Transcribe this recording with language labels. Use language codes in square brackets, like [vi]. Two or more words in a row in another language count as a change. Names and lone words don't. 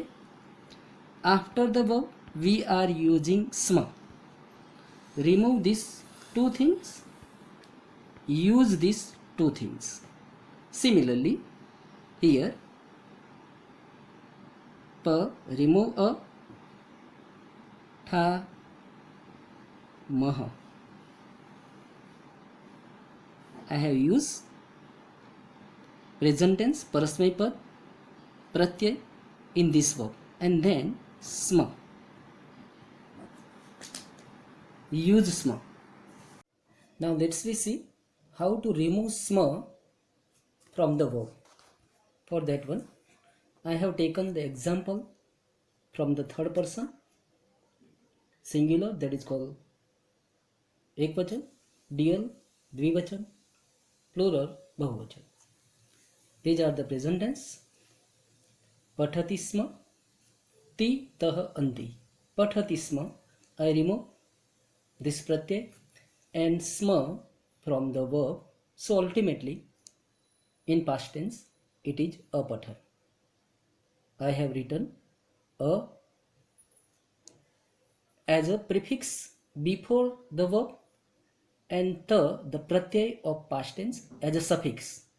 [en] After the verb we are using sma. Remove these two things, use these two things. Similarly here, pa remove a, tha mah. I have used present tense [sa] parasmay pad pratyay [en] in this verb, and then sma, use sma. Now let's see how to remove sma from the verb. For that one, I have taken the example from the third person singular, that is called ekvachan, dl dvivachan, plural bahuvachan. These are the present tense. [sa] Pathati sma, ti tah anti. Pathati sma, [en] I remove this pratyay and sma from the verb, so ultimately in past tense it is apathan. I have written a as a prefix before the verb and the pratyay of past tense as a suffix.